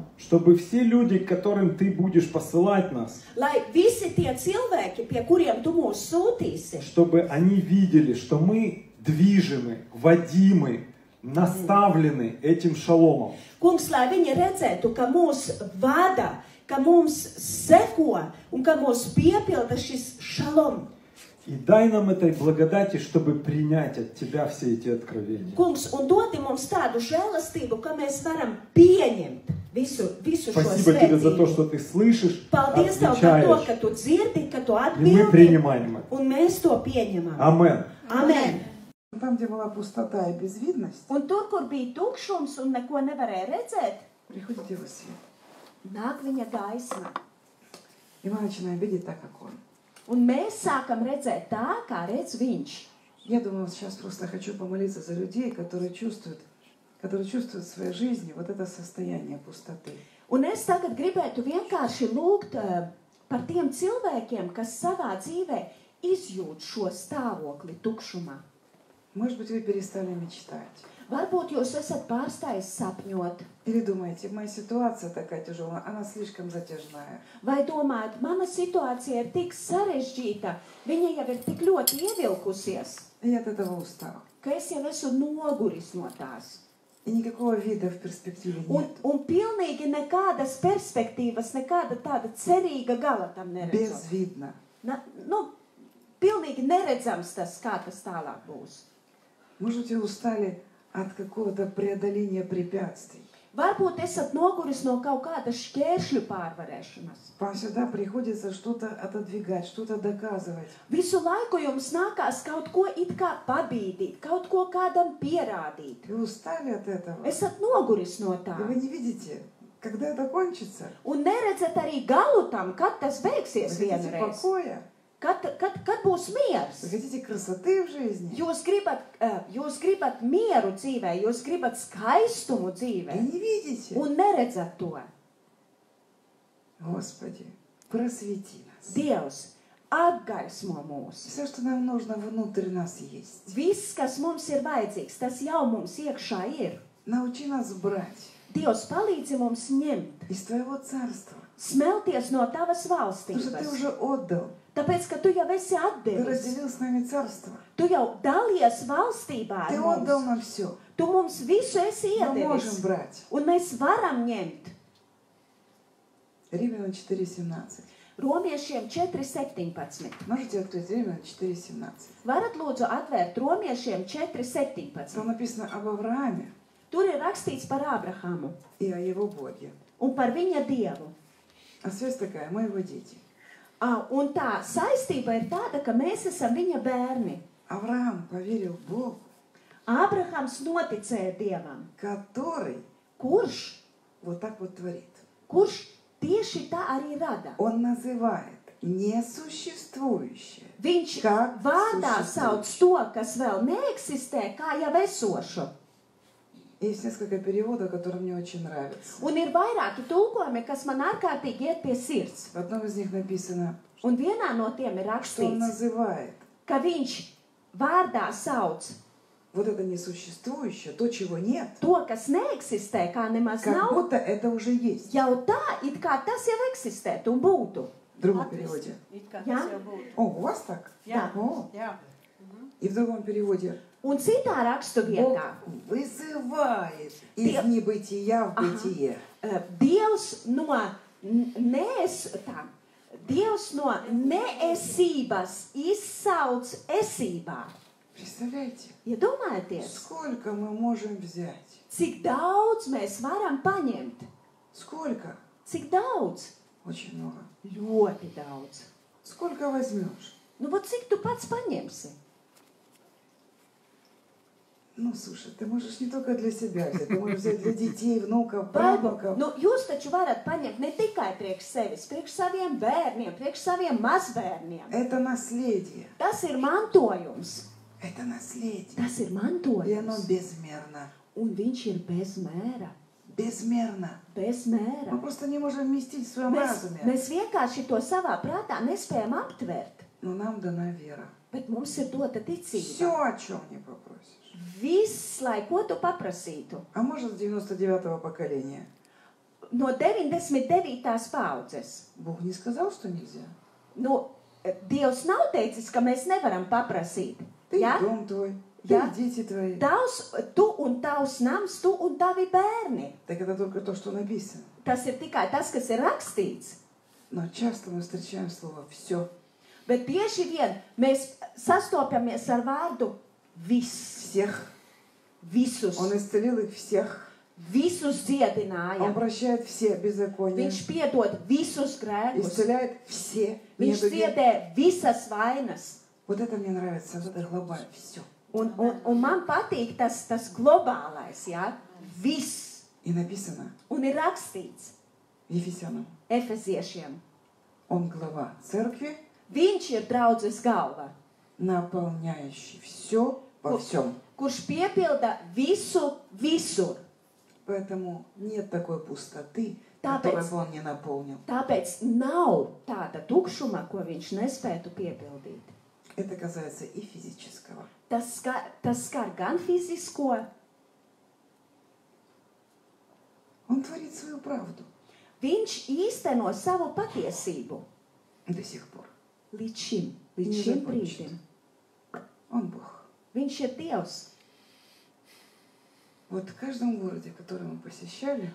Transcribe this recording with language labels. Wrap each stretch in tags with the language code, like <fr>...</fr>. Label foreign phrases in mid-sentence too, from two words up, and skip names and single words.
<ru>Чтобы все люди, к которым Ты будешь посылать нас,</ru> <lv>Lai visi tie cilvēki, pie kuriem tu mūs sūtīsi,</lv> <ru>чтобы они видели, что мы движимы, водимы, наставлены этим шаломом.</ru> <lv>kungs, lai viņi redzētu, ka mūs vada, ka mums seko un ka mūs piepilda šis šalom.</lv> <ru>И дай нам этой благодати, чтобы принять от Тебя все эти откровения.</ru> <lv>Kungs, un dodi mums tādu žēlastību, ka mēs varam pieņemt visu šo</lv> <ru>Спасибо Тебе за то,</ru> <lv>svētību.</lv> <ru>что Ты слышишь,</ru> <lv>Paldies Tev par to,</lv> <ru>отвечаешь,</ru> <lv>ka Tu dzirdi, ka Tu</lv> <ru>и мы</ru> <lv>atbildi,</lv> <ru>принимаем это.</ru> <lv>un mēs to pieņemam.</lv> <ru>Амен.</ru> <lv>Amen.</lv> <ru>Там, где была пустота и безвидность,</ru> <lv>Un tur, kur bija tukšums un neko nevarēja redzēt,</lv> <ru>приходит его свет.</ru> <lv>nāk viņa gaisma.</lv> <ru>И мы начинаем видеть так, как он.</ru> <lv>Un mēs sākam redzēt tā, kā redz viņš.</lv> <ru>Я думаю, сейчас просто хочу помолиться за людей, которые чувствуют в своей жизни вот это состояние пустоты.</ru> <lv>Un es tagad gribētu vienkārši lūgt par tiem cilvēkiem, kas savā dzīvē izjūt šo stāvokli tukšumā.</lv> <ru>Может быть, вы перестали мечтать.</ru> <lv>Varbūt jūs esat pārstājis sapņot,</lv> <ru>Или думаете, моя ситуация такая тяжелая, она слишком затяжная.</ru> <lv>vai domājat, mana situācija ir tik sarežģīta, viņa jau ir tik ļoti ievilkusies,</lv> <ru>И я от этого устал.</ru> <lv>ka es jau esmu noguris no tās.</lv> <ru>И никакого вида в перспективе</ru> <lv>Un,</lv> <ru>нет.</ru> <lv>un pilnīgi nekādas perspektīvas, nekāda tāda cerīga gala tam neredzu.</lv> <ru>Безвидно.</ru> <lv>Pilnīgi neredzams tas, kā tas tālāk būs.</lv> <ru>Может, вы устали от какого-то преодоления препятствий.</ru> <lv>Varbūt esat noguris no kaut kādas šķēršļu pārvarēšanas.</lv> <ru>Вам всегда приходится что-то отодвигать, что-то доказывать.</ru> <lv>Visu laiku jums nākās kaut ko it kā pabīdīt, kaut ko kādam pierādīt.</lv> <ru>Вы устали от этого.</ru> <lv>Esat noguris no</lv> <ru>И</ru> <lv>tā.</lv> <ru>вы не видите, когда это кончится.</ru> <lv>Un neredzat arī galu tam, kad tas</lv> <ru>Вы</ru> <lv>beigsies</lv> <ru>хотите</ru> <lv>vienreiz.</lv> <ru>покоя,</ru> <lv>Kad būs miers?</lv> <ru>вы хотите красоты в жизни.</ru> <lv>Jūs gribat mieru dzīvē, jūs gribat skaistumu</lv> <ru>И</ru> <lv>dzīvē.</lv> <ru>не видите.</ru> <lv>Un neredzat to.</lv> <ru>Господи, просвети нас.</ru> <lv>Dievs, apgaismo mūs.</lv> <ru>Все, что нам нужно, внутрь нас есть.</ru> <lv>Viss, kas mums ir vajadzīgs, tas jau mums iekšā ir.</lv> <ru>Научи нас брать</ru> <lv>Dievs, palīdzi mums ņemt,</lv> <ru>из Твоего Царства.</ru> <lv>smelties no tavas</lv> <ru>Потому что Ты</ru> <lv>valstības.</lv> <ru>уже отдал.</ru> <lv>Tāpēc, ka tu jau esi</lv> <ru>Ты</ru> <lv>atdevis.</lv> <ru>разделил с нами Царство.</ru> <lv>Tu jau dalies valstībā</lv> <ru>Ты</ru> <lv>ar</lv> <ru>отдал</ru> <lv>mums.</lv> <ru>нам все.</ru> <lv>Tu mums visu esi</lv> <ru>Мы можем</ru> <lv>iedevis.</lv> <ru>брать.</ru> <lv>Un mēs varam ņemt.</lv> <ru>Римлянам 4:17.</ru> <lv>Romiešiem 4.17.</lv> <ru>Можете открыть Римлянам 4:17.</ru> <lv>Varat lūdzu atvērt Romiešiem</lv> <ru>Там</ru> <lv>4.17.</lv> <ru>написано об Аврааме</ru> <lv>Tur ir rakstīts par Ābrahamu</lv> <ru>и о его Боге.</ru> <lv>un par viņa Dievu.</lv> <ru>А связь такая, мы его дети.</ru> <lv>Un tā saistība ir tāda, ka mēs esam viņa bērni.</lv> <ru>Авраам поверил Богу,</ru> <lv>Ābrahams noticēja Dievam,</lv> <ru>который</ru> <lv>kurš</lv> <ru>вот так вот tворит.</ru> <lv>tieši tā arī rada.</lv> <ru>Он называет несуществующее.</ru> <lv>Viņš Kā vārdā</lv> <ru>существующее.</ru> <lv>sauc to, kas vēl neeksistē, kā jau esošu.</lv> <ru>Есть несколько переводов, которые мне очень нравятся.</ru> <lv>Un ir vairāki tulkojumi, kas man ārkārtīgi iet pie sirds.</lv> <ru>В одном из них написано,</ru> <lv>Un vienā no tiem ir</lv> <ru>что он</ru> <lv>rakstīts,</lv> <ru>называет</ru> <lv>ka viņš vārdā sauc</lv> <ru>вот это несуществующее, то, чего нет,</ru> <lv>to, kas neeksistē, kā nemaz</lv> <ru>как</ru> <lv>nav,</lv> <ru>будто это уже есть.</ru> <lv>jau tā, it kā tas jau eksistētu un būtu.</lv> <ru>В другом переводе.</ru> <lv>Jā?</lv> <ru>О, у вас так?</ru> <lv>Jā.</lv> <ru>О. И в другом переводе.</ru> <lv>Un citā rakstu</lv> <ru>Бог</ru> <lv>vietā</lv> <ru>вызывает из</ru> <lv>Dievs-</lv> <ru>небытия в бытие.</ru> <lv>Dievs no neesības izsauc esībā.</lv> <ru>Представляете,</ru> <lv>Iedomājieties,</lv> <ru>сколько мы можем взять?</ru> <lv>cik daudz mēs varam paņemt.</lv> <ru>Сколько?</ru> <lv>Cik daudz?</lv> <ru>Очень много.</ru> <lv>Ļoti daudz.</lv> <ru>Сколько возьмешь?</ru> <lv>Nu, bet cik tu pats paņemsi?</lv> <ru>Ну, слушай, ты можешь не только для себя взять, ты можешь взять для детей, внуков,</ru> <lv>Varbūt,</lv> <ru>правнуков.</ru> <lv>nu, jūs taču varat paņemt ne tikai priekš sevis, priekš saviem bērniem, priekš saviem mazbērniem.</lv> <ru>Это наследие.</ru> <lv>Tas ir mantojums.</lv> <ru>Это наследие.</ru> <lv>Tas ir</lv> <ru>И оно</ru> <lv>mantojums.</lv> <ru>безмерно.</ru> <lv>Un viņš ir bez mēra.</lv> <ru>Безмерно.</ru> <lv>Bez</lv> <ru>Мы</ru> <lv>mēra.</lv> <ru>просто не можем вместить в своем разуме.</ru> <lv>Mēs vienkārši to savā prātā nespējam aptvert.</lv> <ru>Но нам дана вера.</ru> <lv>Bet mums ir dota</lv> <ru>Все,</ru> <lv>ticība.</lv> <ru>о чем не попросишь.</ru> <lv>Viss, lai ko tu paprasītu.</lv> <ru>А может, с 99-го поколения?</ru> <lv>No 99. paudzes.</lv> <ru>Бог не сказал, что нельзя.</ru> <lv>Nu, Dievs nav teicis, ka mēs nevaram paprasīt.</lv> <ru>Ты</ru> <lv>Ja?</lv> <ru>и дом твой, ты</ru> <lv>Ja?</lv> <ru>и дети твои.</ru> <lv>Tu un tavs nams, tu un tavi bērni.</lv> <ru>Так это только то, что написано.</ru> <lv>Tas ir tikai tas, kas ir rakstīts.</lv> <ru>Но часто мы встречаем слово «все».</ru> <lv>Bet bieži vien mēs sastopamies ar vārdu viss.</lv> <ru>Всех.</ru> <lv>Visus.</lv> <ru>Он исцелил их всех.</ru> <lv>Visus</lv> <ru>Он</ru> <lv>dziedināja.</lv> <ru>прощает все беззакония.</ru> <lv>Viņš piedod visus grēkus.</lv> <ru>Исцеляет все</ru> <lv>Viņš</lv> <ru>недуги.</ru> <lv>dziedē visas vainas.</lv> <ru>Вот это мне нравится, вот это глобально. Все.</ru> <lv>Un man patīk tas globālais, jā? Viss.</lv> <ru>И написано</ru> <lv>Un ir rakstīts</lv> <ru>в Ефесянам.</ru> <lv>Efeziešiem.</lv> <ru>Он глава церкви,</ru> <lv>Viņš ir draudzes galva,</lv> <ru>наполняющий все во всем.</ru> <lv>kurš piepilda visu visur.</lv> <ru>Поэтому нет такой пустоты,</ru> <lv>Tāpēc-</lv> <ru>которую бы он не наполнил.</ru> <lv>Tāpēc nav tāda tukšuma, ko viņš nespētu piepildīt.</lv> <ru>Это касается и физического.</ru> <lv>Tas skar gan fizisko,</lv> <ru>Он творит свою правду</ru> <lv>viņš īsteno savu patiesību</lv> <ru>до сих пор.</ru> <lv>līdz šim Nezakončit. brīdim.</lv> <ru>Он Бог.</ru> <lv>Viņš ir Dievs.</lv> <ru>Вот в каждом городе, который мы посещали,</ru>